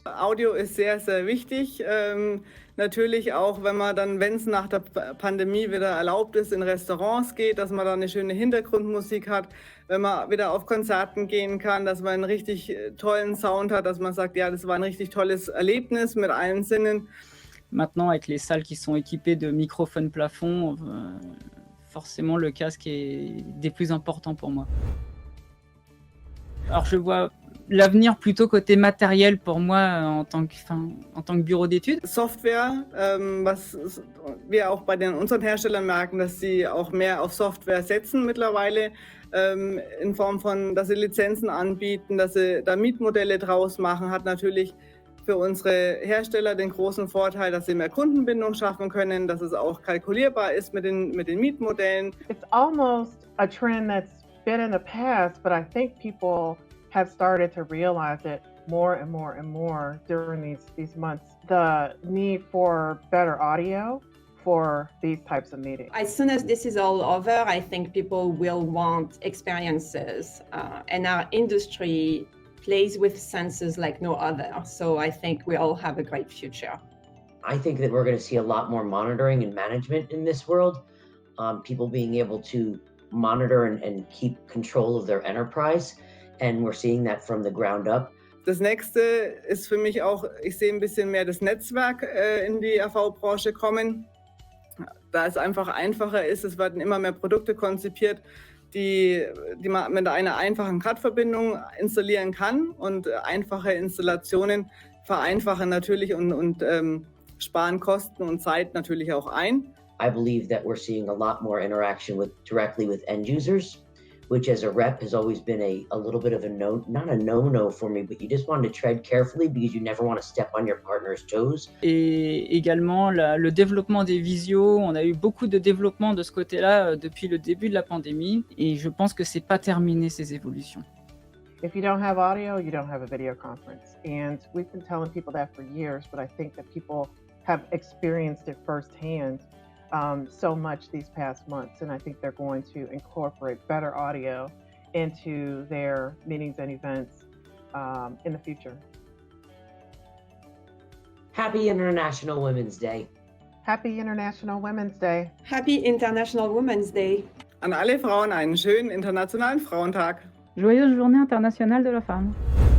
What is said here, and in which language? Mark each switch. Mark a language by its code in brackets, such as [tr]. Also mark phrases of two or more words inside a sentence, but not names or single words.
[de] Audio ist sehr, sehr wichtig. Natürlich auch, wenn es nach der Pandemie wieder erlaubt ist, in Restaurants geht, dass man da eine schöne Hintergrundmusik hat, wenn man wieder auf Konzerten gehen kann, dass man einen richtig tollen Sound hat, dass man sagt, ja, das war ein richtig tolles Erlebnis mit allen Sinnen. [fr] Maintenant, avec les salles qui sont équipées de microphones plafond, forcément le casque est des plus importants pour moi. Alors je vois l'avenir plutôt côté matériel pour moi en tant que bureau d'études. [de] Software, was wir auch bei unseren Herstellern merken, dass sie auch mehr auf Software setzen mittlerweile, in Form von, dass sie Lizenzen anbieten, dass sie da Mietmodelle draus machen, hat natürlich für unsere Hersteller den großen Vorteil, dass sie mehr Kundenbindung schaffen können, dass es auch kalkulierbar ist mit den Mietmodellen. [en] It's almost a trend that's been in the past, but I think people have started to realize it more and more and more during these months. The need for better audio for these types of meetings. As soon as this is all over, I think people will want experiences, and our industry plays with senses like no other. So I think we all have a great future. I think that we're going to see a lot more monitoring and management in this world. People being able to monitor and keep control of their enterprise. And we're seeing that from the ground up. [de] Das nächste ist für mich auch, ich sehe ein bisschen mehr das Netzwerk in die AV-Branche kommen. Da es einfach einfacher ist, es werden immer mehr Produkte konzipiert, die man mit einer einfachen CAD-Verbindung installieren kann, und einfache Installationen vereinfachen natürlich und sparen Kosten und Zeit natürlich auch ein. [en] I believe that we're seeing a lot more interaction directly with end users, which as a rep has always been a little bit of not a no-no for me, but you just want to tread carefully because you never want to step on your partner's toes. [fr] Et également le développement des visios, on a eu beaucoup de développement de ce côté-là depuis le début de la pandémie, et je pense que c'est pas terminé ces évolutions. [en] If you don't have audio, you don't have a video conference. And we've been telling people that for years, but I think that people have experienced it firsthand so much these past months. And I think they're going to incorporate better audio into their meetings and events in the future. Happy International Women's Day. Happy International Women's Day. Happy International Women's Day. [de] An alle Frauen einen schönen internationalen Frauentag. [fr] Joyeuse journée internationale de la femme.